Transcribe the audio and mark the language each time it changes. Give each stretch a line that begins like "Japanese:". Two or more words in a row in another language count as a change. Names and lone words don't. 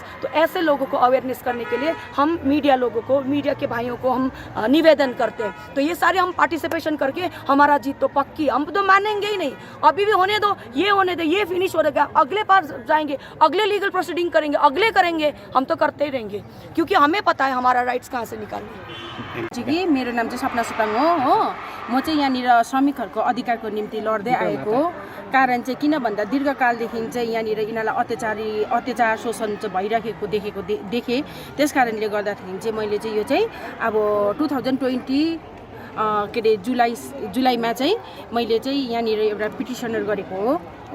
Hindi: तो ऐसे लोगों को अवेयरनेस करने के लिए हम मीडिया लोगों को, मीडिया के भाइयों को हम निवेदन करते हैं। तो ये सारे हम पार्टिसिपेशन करके हमारा जीत तो पक्की, हम तो मानेंगे ही नहीं। अभी भी होने दो, ये होने दो, ये फिनिश हो जाएगा, अगले पार जाएंगे, अगले
English: legal proceeding
Hindi: करेंगे, अगले करेंगे, हम तो करते ही रहेंगे, क्योंकि हमें पता है हमारा राइट्स कहाँ से निकाल्ने।
Nepali: जी, मेरो नाम चाहिँ सपना सुपाङ हो। म चाहिँ यहाँनिर श्रमिकहरूको अधिकारको निम्ति लड्दै आएको कारण चाहिँ किन भन्दा दीर्घकालदेखि चाहिँ यहाँनिर यिनीहरूलाई अत्याचार शोषण चाहिँ भइराखेको देखेँ। त्यस कारणले गर्दाखेरि चाहिँ मैले चाहिँ यो चाहिँ अब 2020 के अरे जुलाईमा चाहिँ मैले चाहिँ यहाँनिर एउटा पिटिसनर गरेको हो।